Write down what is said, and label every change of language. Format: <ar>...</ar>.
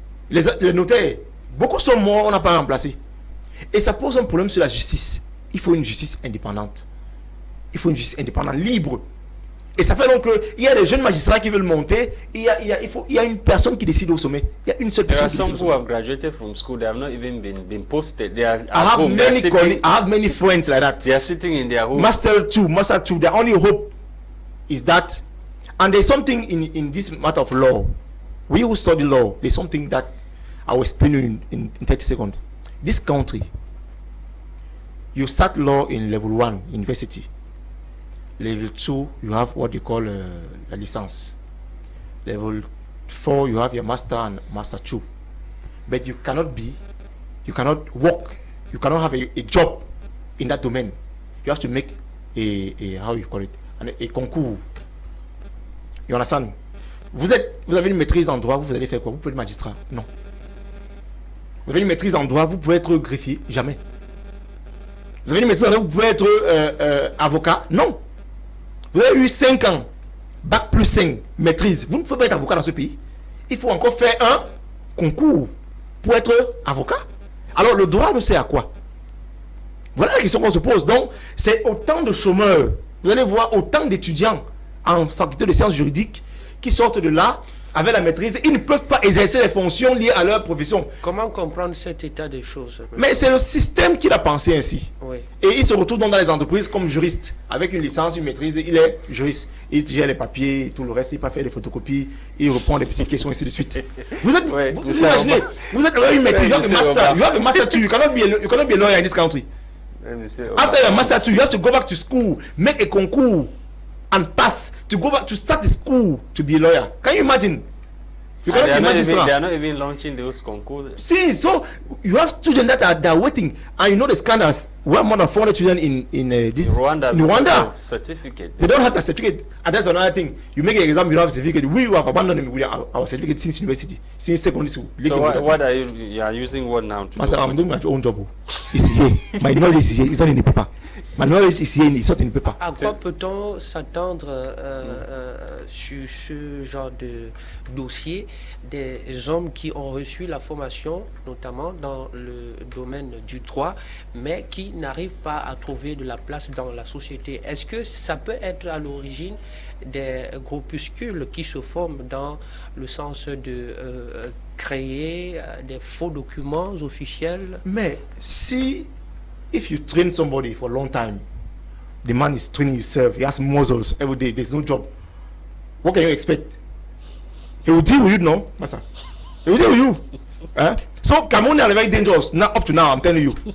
<fr>Les notaires, beaucoup sont morts, on n'a pas remplacé. Et ça pose un problème sur la justice. Il faut une justice indépendante. Il faut une justice indépendante, libre. Et ça fait donc qu'il y a des jeunes magistrats qui veulent monter. Il y a une personne qui décide au sommet. Il y a une seule personne qui décide au sommet.</fr> <en>There are some who have graduated from school. They have not even been posted. They are I have many friends like that. They are sitting in their home. Master 2. Their only hope is that. And there's something in this matter of law. We who study law, there's something that I will explain you in 30 seconds. This country, you start law in level 1, university. Level 2, you have what you call la licence. Level 4, you have your master and master 2. But you cannot work, you cannot have a job in that domain. You have to make a how you call it, a concours. You understand?</en> <fr>Vous avez une maîtrise en droit, vous allez faire quoi? Vous pouvez être magistrat? Non. Vous avez une maîtrise en droit, vous pouvez être greffier? Jamais. Vous avez une maîtrise en droit, vous pouvez être avocat? Non. Vous avez eu 5 ans, bac plus 5, maîtrise. Vous ne pouvez pas être avocat dans ce pays. Il faut encore faire un concours pour être avocat. Alors le droit nous sert à quoi? Voilà la question qu'on se pose. Donc, c'est autant de chômeurs. Vous allez voir autant d'étudiants en faculté de sciences juridiques qui sortent de là avec la maîtrise. Ils ne peuvent pas exercer les fonctions liées à leur profession. Comment comprendre cet état des choses? Mais c'est le système qui l'a pensé ainsi. Oui. Et il se retrouve dans les entreprises comme juriste. Avec une licence, une maîtrise, il est juriste. Il gère les papiers, tout le reste, il peut faire des photocopies, il répond des petites questions, ainsi de suite. Vous êtes, vous imaginez, vous êtes là une maîtrise,</fr> <en>you have a master 2, you cannot be a lawyer in this country. After your master 2, you have to go back to school, make a concours, and pass to go back to start the school to be a lawyer. Can you imagine? You cannot be magistrate. They are not even launching those concours. See, so you have students that are waiting, and you know the scandals. we have more than 400 children in Rwanda. Certificate. They don't have the certificate, and that's another thing. You make an exam, you don't have a certificate. We have abandoned them with our certificate since university, since secondary school. So what are you are using what now? Master, I'm doing my own job. It's here. My knowledge is here. It's not in the paper. My knowledge is here. It's not in the paper.</en> <fr>À quoi peut-on s'attendre sur ce genre de dossier des hommes qui ont reçu la formation, notamment dans le domaine du droit, mais qui n'arrivent pas à trouver de la place dans la société? Est-ce que ça peut être à l'origine des groupuscules qui se forment dans le sens de créer des faux documents officiels? Mais si,</fr> <en>if you train somebody for a long time, the man is training himself, he has muscles every day, there's no job. What can you expect? He will deal with you, no, Master. He will deal with you. So Cameroonians are very dangerous. Now, up to now, I'm telling you.</en>